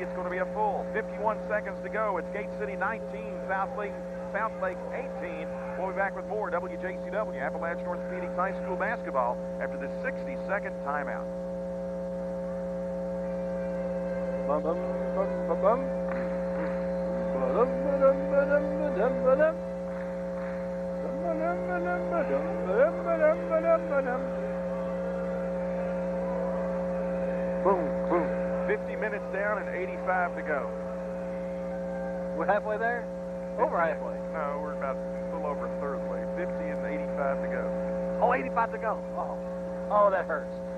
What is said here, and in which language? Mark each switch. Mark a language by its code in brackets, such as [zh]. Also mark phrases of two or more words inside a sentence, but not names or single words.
[en] It's going to be a full 51 seconds to go. It's Gate City 19, South Lake 18. We'll be back with more WJCW, Appalachian Orthopedics High School basketball after this 60-second timeout. Bum, bum, bum, bum, bum. Ba-dum, ba-dum, ba-dum, ba-dum, ba-dum. Ba-dum, ba-dum, ba-dum, ba-dum, ba-dum, ba-dum, ba-dum. Boom, boom. 50 minutes down and 85 to go. We're halfway there? Over halfway. No, we're about a little over a third way. 50 and 85 to go. Oh, 85 to go. Oh, that hurts.